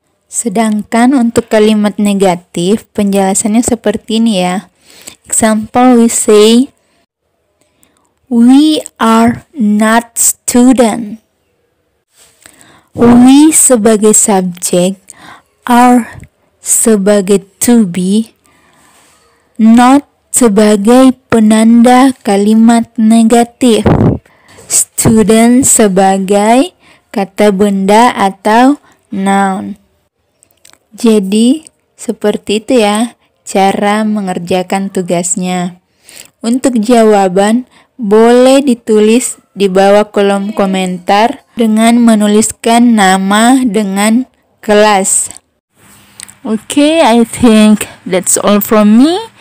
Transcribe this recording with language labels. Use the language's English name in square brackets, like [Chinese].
[Indonesian] Sedangkan untuk kalimat negatif penjelasannya seperti ini ya. [English] Example, we say, we are not student. [Indonesian] We sebagai subjek, are sebagai to be, not sebagai penanda kalimat negatif, student sebagai kata benda atau noun. Jadi seperti itu ya cara mengerjakan tugasnya. Untuk jawaban boleh ditulis di bawah kolom komentar dengan menuliskan nama dengan kelas. [English] Okay, I think that's all from me.